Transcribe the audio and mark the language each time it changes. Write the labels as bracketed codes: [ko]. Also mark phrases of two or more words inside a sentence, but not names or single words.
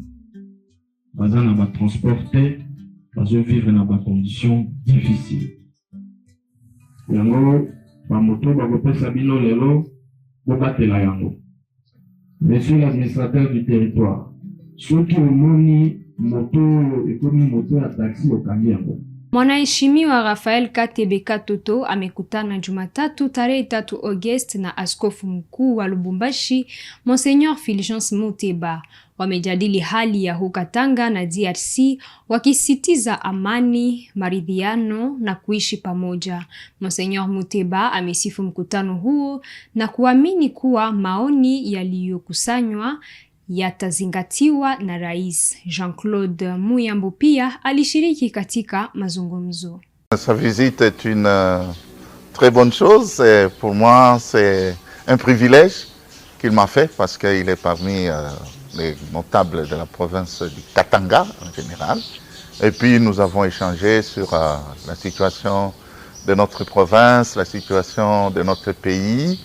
[ln] Baza na batransporte, bazovivre na bacondition difficile. Yango bamoto bakopesa bino lelo bobatela yango. [fr] Monsieur l'administrateur du territoire, [ln] soki omoni moto ekomi moto ya taxi okangi yango. [sw] Mwanaheshimiwa Rafael Katebe Katoto amekutana Jumatatu tarehe 3 Agosti na askofu mkuu wa Lubumbashi Monseigneur Fulgence Muteba. Wamejadili hali ya huko Katanga na DRC, wakisitiza amani, maridhiano na kuishi pamoja. Monseigneur Muteba amesifu mkutano huo na kuamini kuwa maoni yaliyokusanywa yatazingatiwa na Rais. Jean-Claude Muyambo pia alishiriki katika mazungumzo. [fr] Sa visite est une très bonne chose. Et pour moi, c'est un privilège qu'il m'a fait parce qu'il est parmi les notables de la province du Katanga en général. Et puis nous avons échangé sur la situation de notre province, la situation de notre pays.